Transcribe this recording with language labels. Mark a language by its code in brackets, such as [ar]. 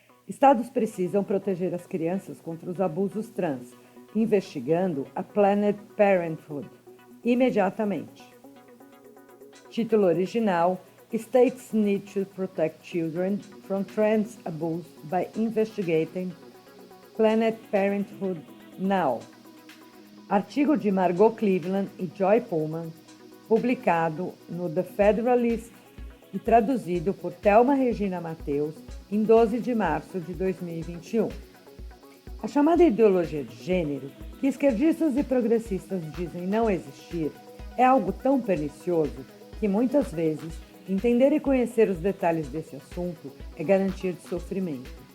[pt] Estados precisam proteger as crianças contra os abusos trans, investigando a Planned Parenthood imediatamente. Título original: [en] States need to protect children from trans abuse by investigating Planned Parenthood now. [pt] Artigo de Margot Cleveland e Joy Pullman, publicado no The Federalist e traduzido por Thelma Regina Mateus em 12 de março de 2021. A chamada ideologia de gênero, que esquerdistas e progressistas dizem não existir, é algo tão pernicioso que muitas vezes entender e conhecer os detalhes desse assunto é garantia de sofrimento.